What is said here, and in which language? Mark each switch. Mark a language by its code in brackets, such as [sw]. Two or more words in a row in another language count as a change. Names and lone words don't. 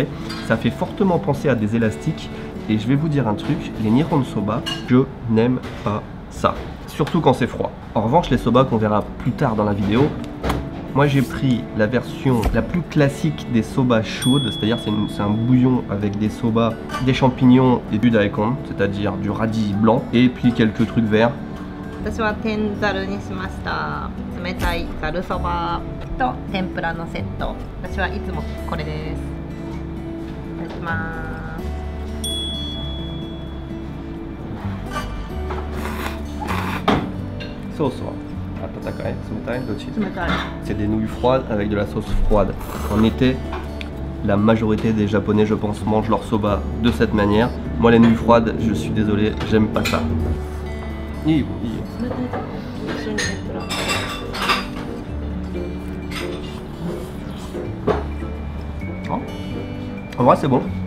[fr] Ça fait fortement penser à des élastiques. Et je vais vous dire un truc, les Nihon soba, je n'aime pas ça. Surtout quand c'est froid. En revanche, les soba qu'on verra plus tard dans la vidéo, moi j'ai pris la version la plus classique des soba chaudes, c'est-à-dire c'est un bouillon avec des soba, des champignons et du daikon, c'est-à-dire du radis blanc, et puis quelques trucs verts. [ja] 私は天ざるにしました。冷たいざるそばと天ぷらのセット。私はいつもこれです。いただきます。ソース、温かい、冷たい、どっち. [fr] C'est des nouilles froides avec de la sauce froide. En été, la majorité des Japonais, je pense, mangent leur soba de cette manière. Moi, les nouilles froides, je suis désolé, j'aime pas ça. En vrai c'est bon.